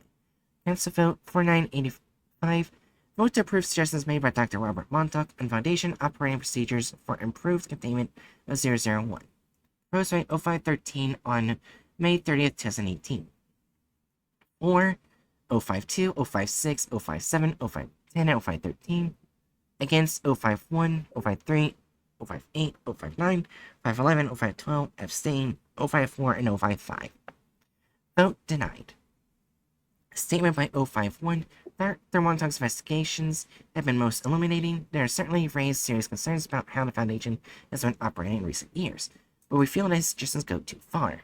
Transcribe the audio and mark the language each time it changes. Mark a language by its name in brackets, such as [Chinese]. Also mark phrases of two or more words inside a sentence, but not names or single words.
[English] Council Vote 4985. Vote to approve suggestions made by Dr. Robert Montauk on Foundation operating procedures for improved containment of 001. Proposed by O513 on May 30th, 2018. Or O52, O56, O57, O510, and O513. Against O51, O53, O58, O59, 511, O512, abstain, O54, and O55. Vote denied. Statement by O51. Dr. Montauk's investigations have been most illuminating. There are certainly raised serious concerns about how the Foundation has been operating in recent years, but we feel that his suggestions go too far.